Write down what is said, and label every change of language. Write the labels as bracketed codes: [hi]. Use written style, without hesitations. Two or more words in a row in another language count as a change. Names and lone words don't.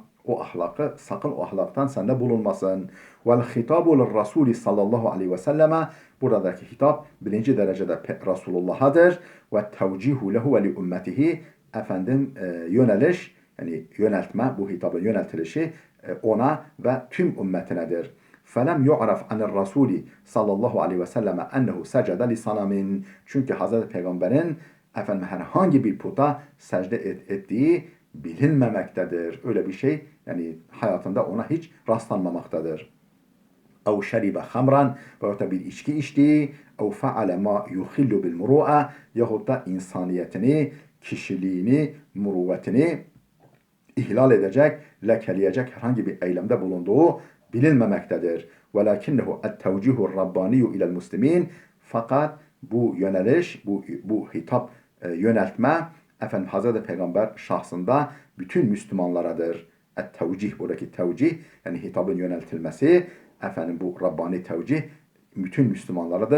[tr] Sakın o ahlaktan sende bulunmasın. [ar] والخطاب للرسول صلى الله عليه وسلم, [tr] buradaki hitap birinci derecede Resulullah'adır. [ar] والتوجيه له ولأمته, [tr] efendim yöneliş, yani yöneltme, bu hitabın yöneltilişi ona ve tüm ümmetinedir. [ar] فَلَمْ يُعْرَفْ عَنِ الرَّسُولِ صلى الله عليه وسلم أنه سجد لصنم. [tr] Çünkü Hazreti Peygamber'in efendim herhangi bir puta secde ettiği bilinmemektedir. Öyle bir şey yani hayatında ona hiç rastlanmamaktadır. [ar] أو شرب خمرا, [tr] veyahut da bir içki içtiği, [ar] أو فعل ما يخل بالمروءة, [tr] yahut da insaniyetini, kişiliğini, muruvvetini ihlal edecek, lekeleyecek herhangi bir eylemde bulunduğu bilinmemektedir. [ar] وَلَكِنَّهُ التَّوْجِهُ الرَّبَّانِيُّ اِلَى الْمُسْلِمِينَ, [tr] fakat bu yöneliş, bu hitap, yöneltme efendim Hazreti Peygamber şahsında bütün Müslümanlaradır. Et-tevcih, buradaki tevcih, yani hitabın yöneltilmesi, efendim bu Rabbani tevcih bütün Müslümanlaradır.